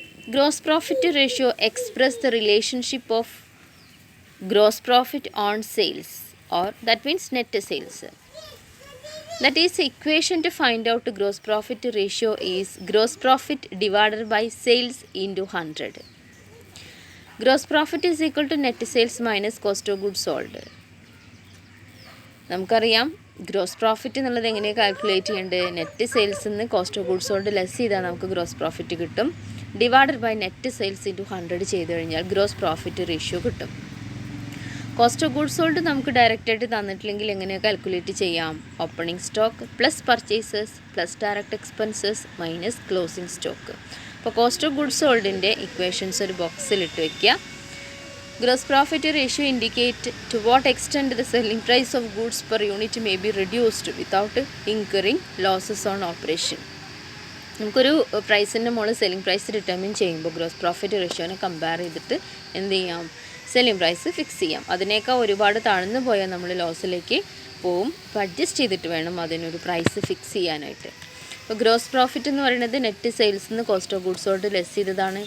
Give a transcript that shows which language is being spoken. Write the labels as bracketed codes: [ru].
[en] Gross profit ratio expresses the relationship of gross profit on sales, or that means net sales. That is, the equation to find out the gross profit ratio is gross profit divided by sales into 100. Gross profit is equal to net sales minus cost of goods sold. [ml] നമുക്കറിയാം gross profit എന്നുള്ളത് എങ്ങനെയാണ് calculate ചെയ്യേണ്ടത്? Net സെയിൽസിൽ നിന്ന് cost of goods sold less ചെയ്താൽ നമുക്ക് gross profit കിട്ടും. Divided by net sales into 100 ചെയ്ത് കഴിഞ്ഞാൽ ഗ്രോസ് പ്രോഫിറ്റ് റേഷ്യോ കിട്ടും. കോസ്റ്റ് ഓഫ് ഗുഡ്സ് സോൾഡ് നമുക്ക് ഡയറക്റ്റായിട്ട് തന്നിട്ടില്ലെങ്കിൽ എങ്ങനെ കാൽക്കുലേറ്റ് ചെയ്യാം? [en] Opening stock plus purchases plus direct expenses minus closing stock. [ml] അപ്പോൾ കോസ്റ്റ് ഓഫ് ഗുഡ്സ് സോൾഡിൻ്റെ ഇക്വേഷൻസ് ഒരു ബോക്സിലിട്ട് വയ്ക്കുക. [en] Gross profit ratio indicate to what extent the selling price of goods per unit may be reduced without incurring losses on operation. [ml] നമുക്കൊരു പ്രൈസിൻ്റെ മുകളിൽ selling price determine ചെയ്യുമ്പോൾ gross profit റേഷ്യോനെ compare ചെയ്തിട്ട് എന്ത് ചെയ്യാം? Selling price fix ചെയ്യാം. അതിനേക്കാൾ ഒരുപാട് താഴ്ന്നു പോയാൽ നമ്മൾ ലോസിലേക്ക് പോവും. അപ്പോൾ അഡ്ജസ്റ്റ് ചെയ്തിട്ട് വേണം അതിനൊരു പ്രൈസ് ഫിക്സ് ചെയ്യാനായിട്ട്. അപ്പോൾ ഗ്രോസ് പ്രോഫിറ്റ് എന്ന് പറയുന്നത് നെറ്റ് സെയിൽസിൽ നിന്ന് cost of goods sold less ചെയ്തതാണ്.